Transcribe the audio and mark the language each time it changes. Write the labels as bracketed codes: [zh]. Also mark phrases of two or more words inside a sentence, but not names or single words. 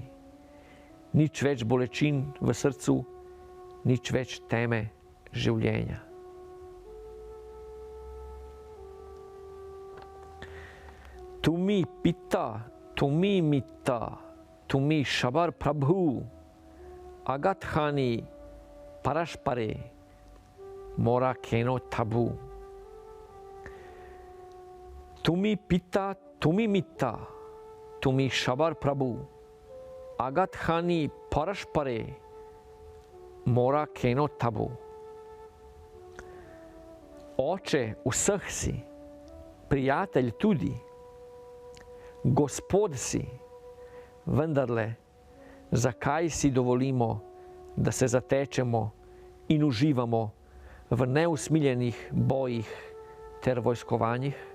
[sl] Nič več bolečin v srcu, nič več teme življenja. [bn] তুমি পিতা, তুমি মিতা, তুমি সবার প্রভু, আঘাত হানি পরস্পরে, মোরা কেন তবু. তুমি পিতা, তুমি মিতা, তুমি সবার প্রভু, আঘাত হানি পরস্পরে, মোরা কেন তবু. [sl] Oče vseh si, prijatelj tudi, Gospod si, vendarle, zakaj si dovolimo, da se zatečemo in uživamo v neusmiljenih bojih ter vojskovanjih?